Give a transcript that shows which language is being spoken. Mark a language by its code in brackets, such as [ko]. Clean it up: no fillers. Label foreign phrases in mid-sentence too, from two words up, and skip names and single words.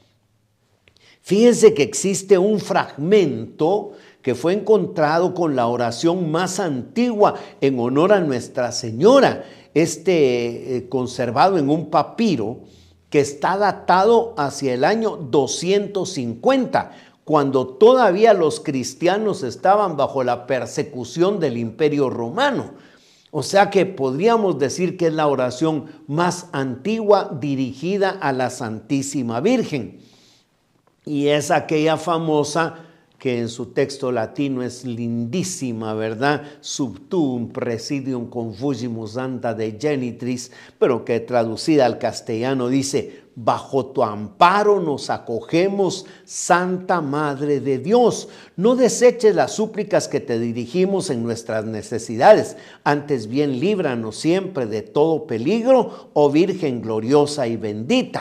[es] Fíjense que existe un fragmento que fue encontrado con la oración más antigua en honor a Nuestra Señora, conservado en un papiro que está datado hacia el año 250, cuando todavía los cristianos estaban bajo la persecución del Imperio Romano. O sea que podríamos decir que es la oración más antigua dirigida a la Santísima Virgen. Y es aquella famosa que en su texto latino es lindísima, ¿verdad? [la] Sub tuum presidium confugimus anta de genitris, [es] pero que traducida al castellano dice: bajo tu amparo nos acogemos, Santa Madre de Dios. No deseches las súplicas que te dirigimos en nuestras necesidades, antes bien líbranos siempre de todo peligro, oh Virgen gloriosa y bendita.